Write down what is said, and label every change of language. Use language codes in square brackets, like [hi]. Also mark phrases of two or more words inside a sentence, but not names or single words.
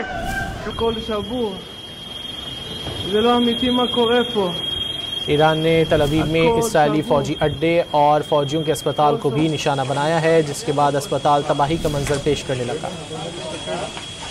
[he] הכל שבור, זה לא אמיתי מה קורה פה. [hi] ईरान ने तल अवीव में इसराइली फौजी अड्डे और फौजियों के अस्पताल को भी निशाना बनाया है, जिसके बाद अस्पताल तबाही का मंजर पेश करने लगा।